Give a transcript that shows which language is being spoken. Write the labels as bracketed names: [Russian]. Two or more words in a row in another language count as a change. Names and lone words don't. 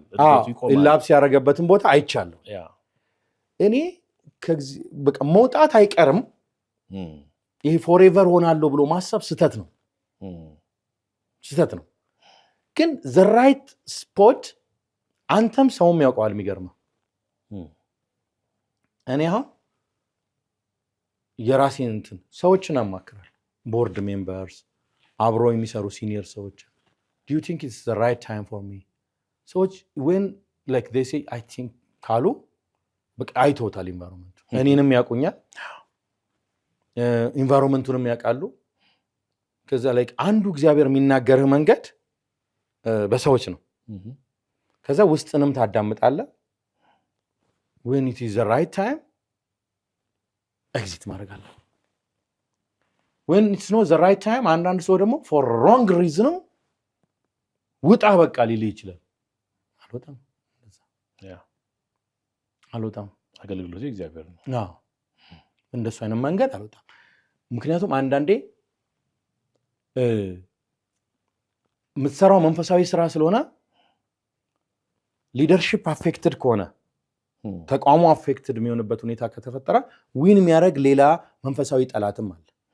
[Amharic] ላፕስ ያደረገበትን ቦታ አይቻለሁ እኔ። በቃ መውጣት አይቀርም። ይሄ ፎሬቨር ሆናለሁ ብሎ ማሰብ ስህተት ነው። ግን [English] the right spot [Amharic] አንተም ሰውም ያውቀዋል። የሚገርመው እኔ አሁን የራሴን እንትን ሰዎችን አማክራለሁ። [English] board members፣ [Amharic] አብሮ የሚሰሩ ሲኒየር ሰዎች [English] do you think it's the right time for me? [Amharic] ሰዎች [English] when like they say I think [Amharic] ካሉ በቃ አይተውታል ኢንቫይሮንመንቱ። እኔንም ያውቁኛል፣ ኢንቫይሮንመንቱንም ያውቃሉ። ከዛ like አንዱ እግዚአብሔር የሚናገርህ መንገድ በሰዎች ነው። ከዛ ውስጥንም ታዳምጣለህ። [English] when it is the right time [Amharic] ኤግዚት ማድረግ አለ። [English] when it's not the right time [Amharic] አንዳንድ ሰው ደግሞ [English] for wrong reason [Amharic] ውጣ በቃ ሊልህ ይችላል። አልወጣም አገልግሎቱ እግዚአብሔር ነው። እንደሱ አይነት መንገድ አልወጣም። ምክንያቱም አንዳንዴ የምትሰራው መንፈሳዊ ስራ ስለሆነ [English] leadership affected [Amharic] ከሆነ ተቋሙ አፌክትድ የሚሆንበት ሁኔታ ከተፈጠረ ዊን የሚያደርግ ሌላ መንፈሳዊ ጠላትም አለ፣